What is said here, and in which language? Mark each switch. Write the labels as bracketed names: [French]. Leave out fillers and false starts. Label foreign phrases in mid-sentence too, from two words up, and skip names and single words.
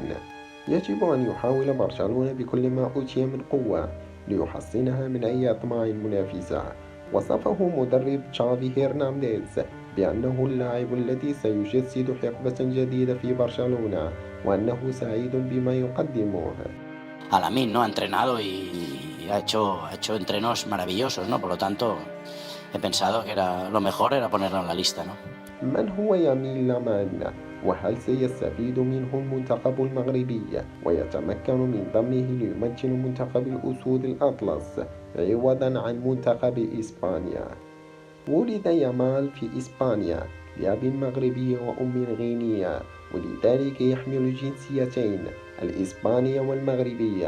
[Arabic] يجب أن يحاول برشلونة بكل ما أوتي من قوة ليحصنها من أي أطماع منافسة. وصفه مدرب تشافي هرنانديز بأنه اللاعب الذي سيجسد حقبة جديدة في برشلونة، وأنه سعيد بما يقدمه. [Spanish] Alamín, ¿no? Ha entrenado y ha hecho entrenos maravillosos, ¿no? Por lo tanto, he pensado que era lo mejor era ponerlo en la lista, ¿no? [Arabic] من هو يمين لامان؟ وهل سيستفيد منه المنتخب المغربي ويتمكن من ضمه ليمثل منتخب الأسود الأطلس عوضا عن منتخب إسبانيا؟ ولد يامال في إسبانيا لأب مغربي وأم غينية، ولذلك يحمل الجنسيتين الإسبانية والمغربية.